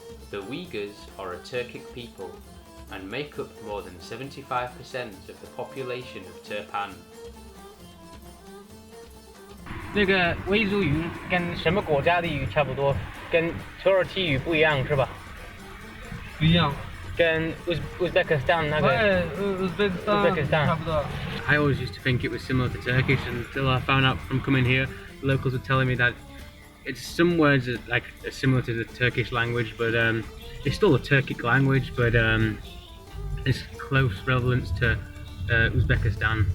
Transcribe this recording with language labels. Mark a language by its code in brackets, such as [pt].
[en] The Uyghurs are a Turkic people and make up more than 75% of the population of Turpan. [zh] 那个维族语跟什么国家的语差不多？跟土耳其语不一样是吧？不一样。跟Uzbekistan 那个。 Uzbekistan 差不多。 [en] I always used to think it was similar to Turkish until I found out from coming here. The locals were telling me that it's some words that, like similar to the Turkish language, but it's still a Turkic language, but it's close relevance to Uzbekistan.